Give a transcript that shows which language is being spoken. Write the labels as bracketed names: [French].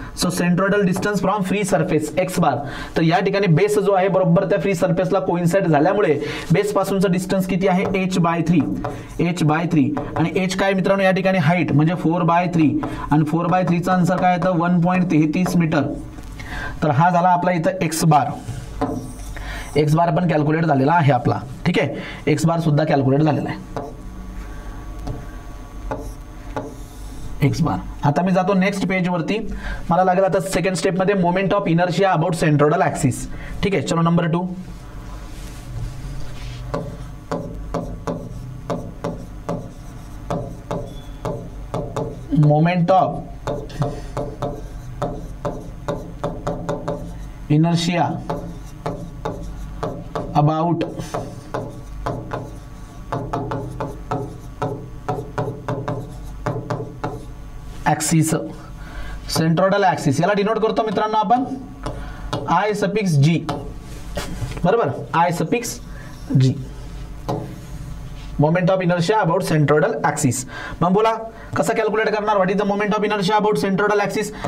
[English] So centroidal distance from free surface x bar. [Marathi] तर या ठिकाणी बेस जो आहे बरोबर त्या फ्री सरफेसला कोइन्साइड झाल्यामुळे बेस पासूनचा डिस्टन्स किती आहे h/3. आणि h काय मित्रांनो या ठिकाणी हाईट म्हणजे 4/3, आणि 4/3 चा आन्सर काय येतं 1.33 मीटर. तर हा झाला आपला इथं एक्स बार. एक्स बार पण कॅल्क्युलेट झालेला आहे आपला. ठीक आहे, एक्स बार सुद्धा कॅल्क्युलेट झालेला आहे. एक्स बार. आता मी जातो नेक्स्ट पेज वरती. मला लागेल आता सेकंड स्टेप मध्ये moment of inertia about centroidal axis. ठीक आहे, चलो number 2. [English] Moment of inertia about axis, centroidal axis. [Marathi] याला डिनोट करतो मित्रांनो आपण I∗G. बरोबर, I∗G. [English] Moment of inertia about centroidal axis. [Marathi] मग बोला कसं कॅल्क्युलेट करणार, [English] What is the moment of inertia about centroidal axis.